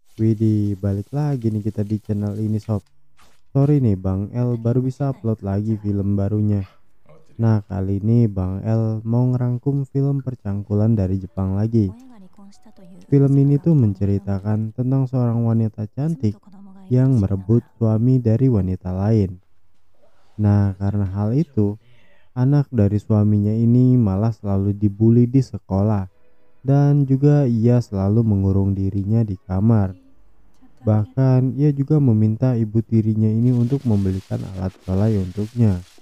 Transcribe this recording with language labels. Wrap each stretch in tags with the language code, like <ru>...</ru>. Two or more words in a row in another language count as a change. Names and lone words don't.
<id>Widih, balik lagi nih kita di channel ini sob. Sorry nih Bang El baru bisa upload lagi film barunya. Nah kali ini Bang El mau ngerangkum film percangkulan dari Jepang lagi.</id> <ja>親が離婚したという</ja> <id>Film</id> <ja>噂</ja> <id>ini</id> <ja>が</ja> <id>tuh</id> <ja>本当なのか。</ja> <id>menceritakan tentang seorang wanita</id> <ja>妻</ja> <id>cantik</id> <ja>と子供がいる</ja> <id>yang</id> <ja>と知りなが</ja> <id>merebut</id> <ja>ら</ja> <id>suami dari wanita lain. Nah karena hal itu, anak dari suaminya ini malah selalu dibully di sekolah. Dan juga ia selalu mengurung dirinya di kamar. Bahkan ia juga meminta ibu tirinya ini untuk membelikan alat solai untuknya.</id>